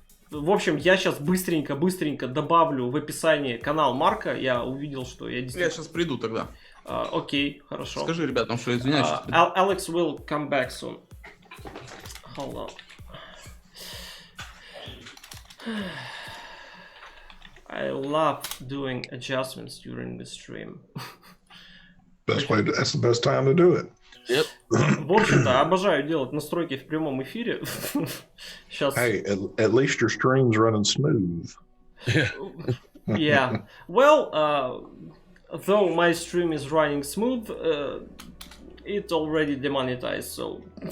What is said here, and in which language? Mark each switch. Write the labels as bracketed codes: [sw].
[ru] В общем, я сейчас быстренько добавлю в описание канал Марка. Я увидел, что я действительно... Я сейчас приду тогда. Окей, хорошо. Скажи ребятам, что я извиняюсь. [en] Alex will come back soon. Hold on. I love doing adjustments during the stream. That's the best time to do it. Yep. [ru] В общем-то, обожаю делать настройки в прямом эфире. Сейчас. [en] Hey, at least your stream's running smooth. Yeah. Well, though my stream is running smooth, it's already demonetized, so.